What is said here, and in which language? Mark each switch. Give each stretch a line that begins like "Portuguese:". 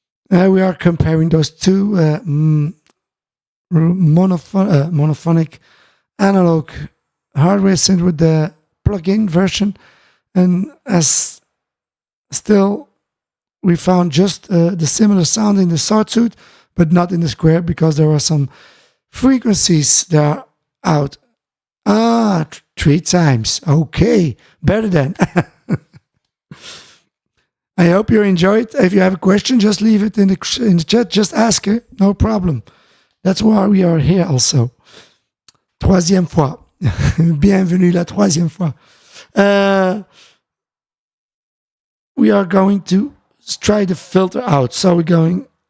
English: We are comparing those two monophonic analog hardware synth with the plug-in version, and as still we found just the similar sound in the sawtooth, but not in the square because there are some frequencies that are out. Ah, 3 times. Okay, better then. I hope you enjoyed. If you have a question, just leave it in the chat. Just ask it. No problem. That's why we are here also.
French: Troisième fois. Bienvenue la troisième fois.
English: We are going to try the filter out. So we're going...